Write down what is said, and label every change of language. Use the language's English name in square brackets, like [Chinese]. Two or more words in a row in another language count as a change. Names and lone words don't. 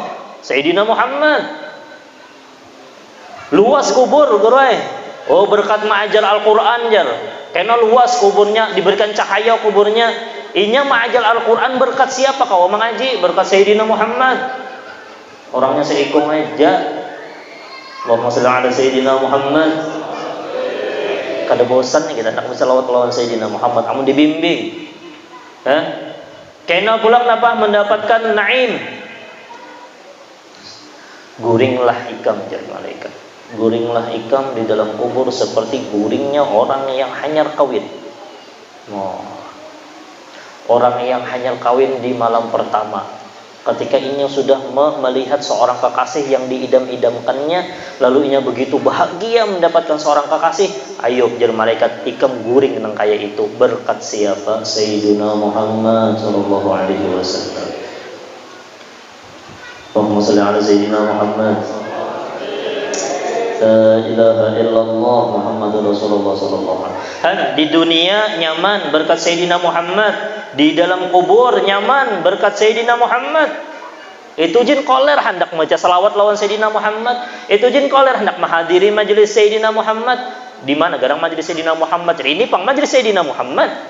[Banjar] Sayyidina Muhammad. Luas kubur, gurai. Oh, berkat ma'ajar Al-Qur'an jar. Kena luas kuburnya, diberikan cahaya kuburnya. Inya ma'ajal Al-Quran berkat siapa kau mengaji? Berkat Sayyidina Muhammad. Orangnya seikung aja. [Arabic] اللهم صل على سيدنا محمد. [Banjar] Kada bosan nih kita nak bersalawat lawan Sayyidina Muhammad. Amun dibimbing. Kena pulang apa? Mendapatkan naim. Guringlah ikam jadi malaikat. Guringlah ikam di dalam kubur seperti guringnya orang yang hanyar kawin. [Indonesian] Orang yang hanya kawin di malam pertama, ketika ini sudah melihat seorang kekasih yang diidam-idamkannya, lalu inya begitu bahagia mendapatkan seorang kekasih, [Banjar] ayo jar malaikat ikam guring nang kaya itu. Berkat siapa? [Arabic] سيدنا محمد صلى الله عليه وسلم. اللهم صل على سيدنا محمد. لا إله إلا الله محمد رسول الله صلى الله عليه وسلم. [Banjar] Di dunia nyaman berkat Sayyidina Muhammad, di dalam kubur nyaman berkat Sayyidina Muhammad. Itu jin koler hendak baca salawat lawan Sayyidina Muhammad. Itu jin koler hendak menghadiri majelis Sayyidina Muhammad. Di mana garang majelis Sayyidina Muhammad? Ini pang majelis Sayyidina Muhammad.